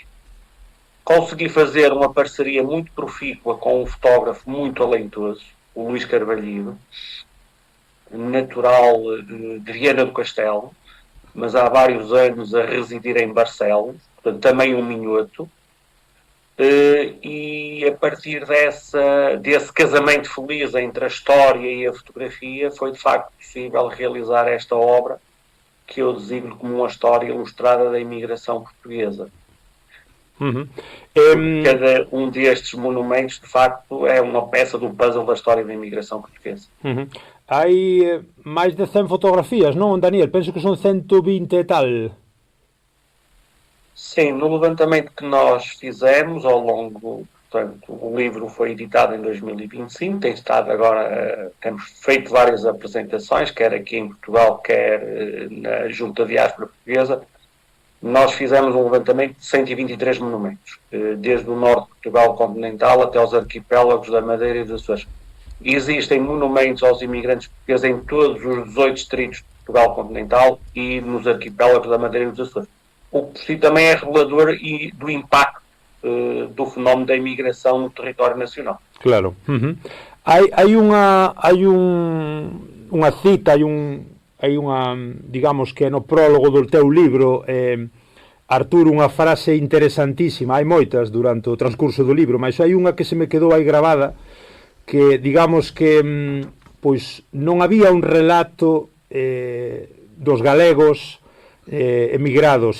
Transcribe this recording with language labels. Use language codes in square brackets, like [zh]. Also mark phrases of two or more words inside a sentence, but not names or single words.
[pt] Consegui fazer uma parceria muito profícua com um fotógrafo muito talentoso, o Luís Carvalho, natural de Viana do Castelo, mas há vários anos a residir em Barcelos, portanto, também um minhoto, e a partir desse casamento feliz entre a história e a fotografia foi de facto possível realizar esta obra que eu designo como uma história ilustrada da imigração portuguesa. Cada um destes monumentos de facto é uma peça do puzzle da história da imigração portuguesa. [gl] Hai máis de 100 fotografías, non, Daniel? Penso que son 120 e tal. [pt] Sim, no levantamento que nós fizemos ao longo, portanto, o livro foi editado em 2025, tem estado agora, temos feito várias apresentações, quer aqui em Portugal, quer na Junta de Diáspora Portuguesa. Nós fizemos um levantamento de 123 monumentos, desde o norte de Portugal continental até os arquipélagos da Madeira e dos Açores. Existem monumentos aos imigrantes portugueses em todos os 18 distritos de Portugal continental e nos arquipélagos da Madeira e dos Açores. O que por si também é revelador e do impacto do fenómeno da imigração no território nacional. Claro. [gl] Hai unha cita, hai unha, digamos que no prólogo do teu libro, Arturo, unha frase interesantísima, hai moitas durante o transcurso do libro, mas hai unha que se me quedou aí gravada, que digamos que pois non había un relato dos galegos emigrados.